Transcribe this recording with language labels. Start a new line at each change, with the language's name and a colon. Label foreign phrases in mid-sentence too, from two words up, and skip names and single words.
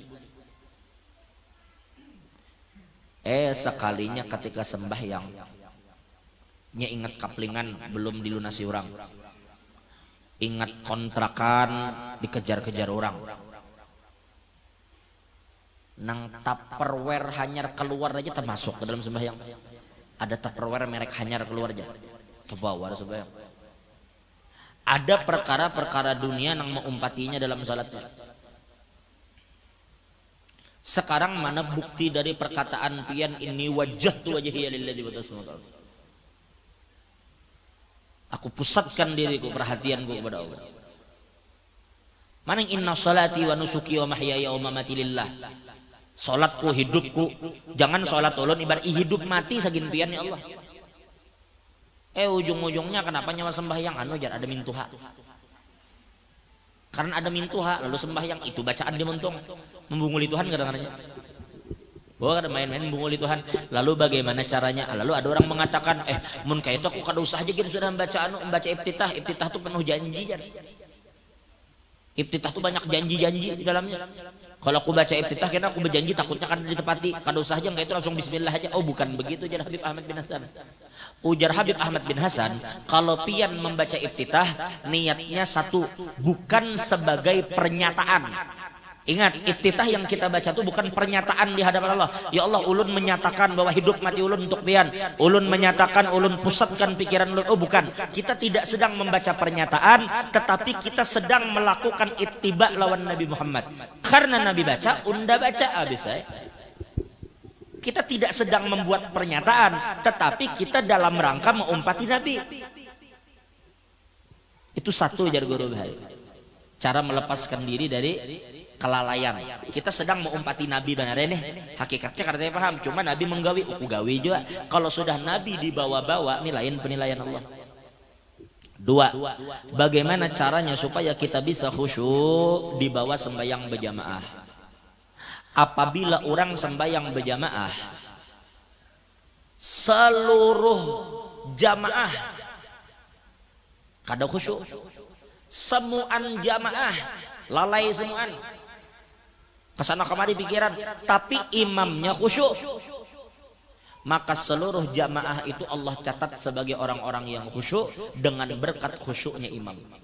Banjar: Sekalinya ketika sembahyang, nya ingat kaplingan belum dilunasi orang, ingat kontrakan dikejar-kejar orang, nang tupperware hanyar keluar aja termasuk ke dalam sembahyang. Ada tupperware merek hanyar keluar aja terbawa sembahyang. Ada perkara-perkara dunia nang mengumpatinya dalam salatnya. Sekarang mana bukti dari perkataan pian ini
Arabic: wajjahtu wajhiya lilladzi fataras samawati wal ard.
Banjar: Aku pusatkan diriku, perhatianku kepada Allah.
Arabic: Mana inna salati wa nusuki wa mahyaya wa mamati lillah.
Banjar: Salatku, hidupku, jangan salat ulun ibarat hidup mati sagin pian ya Allah. Ujung-ujungnya kenapa nyawa sembahyang jar ada mintuha. Karena ada mintuha lalu sembahyang itu bacaan dia mentong membunguli Tuhan kadang-kadangnya. Bahwa ada main-main membunguli Tuhan. Lalu bagaimana caranya? Lalu ada orang mengatakan, mun kayak itu aku kada usah aja gitu sudah membaca iftitah. Iftitah itu penuh janji. Iftitah itu banyak janji-janji di dalamnya. Kalau aku baca iftitah karena aku berjanji takutnya kan ditepati. Kada usah aja kayak itu langsung bismillah aja. Oh bukan begitu ujar Habib Ahmad bin Hasan. Ujar Habib Ahmad bin Hasan, kalau pian membaca iftitah niatnya satu, bukan sebagai pernyataan. Ingat, iftitah yang kita baca itu bukan pernyataan di hadapan Allah. Ya Allah, ulun menyatakan bahwa hidup mati ulun untuk pian. Ulun menyatakan, ulun pusatkan pikiran ulun. Oh bukan, kita tidak sedang membaca pernyataan, tetapi kita sedang melakukan ittiba lawan Nabi Muhammad. Karena Nabi baca, unda baca habis. Kita tidak sedang membuat pernyataan, tetapi kita dalam rangka mengumpati Nabi. Itu satu jar guru bahari. Cara melepaskan diri dari kelalaian. Kita sedang mengumpati Nabi benar nih. Hakikatnya karena paham, cuma Nabi menggawi, aku gawi juga. Kalau sudah Nabi dibawa-bawa, ini lain penilaian Allah. Dua, bagaimana caranya supaya kita bisa khusyuk di bawah sembahyang berjamaah? Apabila orang sembahyang berjamaah, seluruh jamaah kada khusyuk, semuaan jamaah lalai semuaan, kesana kemari pikiran, tapi imamnya khusyuk, maka seluruh jamaah itu Allah catat sebagai orang-orang yang khusyuk dengan berkat khusyuknya imam.